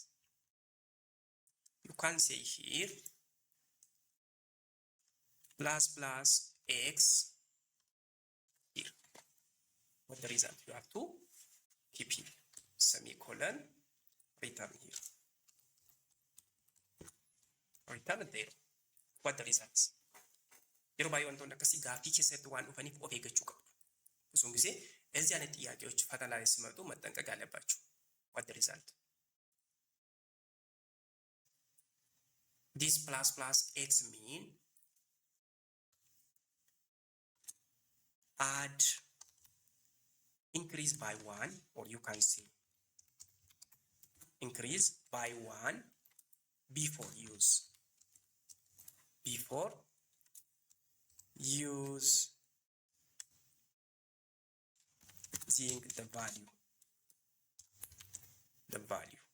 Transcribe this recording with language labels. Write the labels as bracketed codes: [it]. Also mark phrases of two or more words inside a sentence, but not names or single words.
[en] You can say here plus x here. What the result? You have to keep here semicolon, return here, return there. What the results? [om] yeroo baay'ee wantoonni akkasii gaaffii keessatti waan dhufaniif of eeggachuu qabdu. Osoo gisee [am] እዚህ አይነት ጥያቄዎች ፈተና ላይ ሲመጡ መጠንቀቅ አለባችሁ። [en] What the result? This plus x mean add increase by 1, or you can say increase by 1 before use using the value.